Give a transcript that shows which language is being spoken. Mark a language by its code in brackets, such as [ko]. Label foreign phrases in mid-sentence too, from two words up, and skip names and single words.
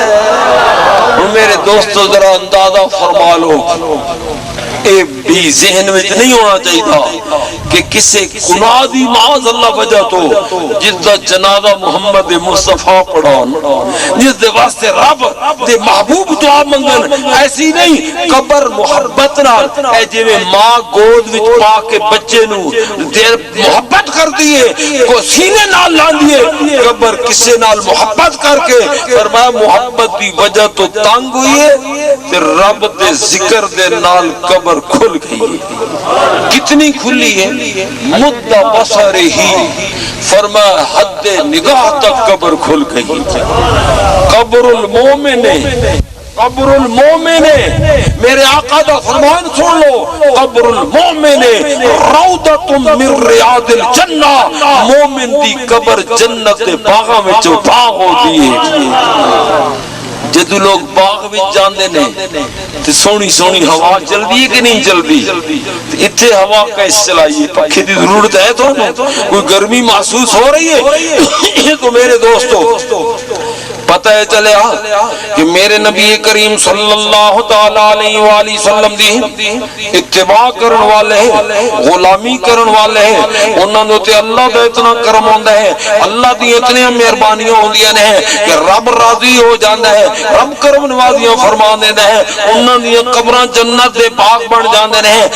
[pa] میرے دوستو ذرا اندازہ فرما لو, اے بھی ذہن میں نہیں ہونا چاہیے کہ کسے گناہ دی [ar] معاذ اللہ [pa] وجہ تو جس دا جنازہ محمد مصطفیٰ پڑھان, جس دے واسطے رب دے محبوب دعا منگن, ایسی نہیں قبر محبت نال, اے جویں ماں گود وچ پا کے بچے نو دیر محبت کر دیے کو سینے نال لان دیے, قبر کسے نال محبت کر کے فرمایا محبت دی وجہ تو تنگ ہوئی ہے, پھر رب دے ذکر دے نال قبر کھل گئی. اتنی کھلی ہے مد بصر ہی فرمایا حد نگاہ تک قبر کھل گئی [ar] قبر المومن قبر المومن [pa] میرے آقا دا فرمان سن لو [ar] قبر المومن روضۃ من ریاض الجنہ [pa] مومن دی قبر جنت دے باغاں وچ باغ ہوندی ہے جدو لوگ باغ بھی جاندے نے تے سونی سونی ہوا چلدی ہے کہ نہیں چلدی اتھے ہوا کیسے چلائیے پنکھے دی ضرورت ہے تو کوئی گرمی محسوس ہو رہی ہے تو میرے دوستو پتہ ہے چلیا کہ میرے نبی کریم [ar] صلی اللہ تعالی علیہ وآلہ وسلم [pa] دی اتباع کرن والے غلامی کرن والے انہاں دے تے اللہ دا اتنا کرم ہوندا ہے اللہ دی اتنی مہربانیاں ہوندیاں نے کہ رب راضی ہو جاندا ہے رب کرم نوازیاں فرما دیندا ہے انہاں دی قبراں جنت دے باغ بن جاندے نے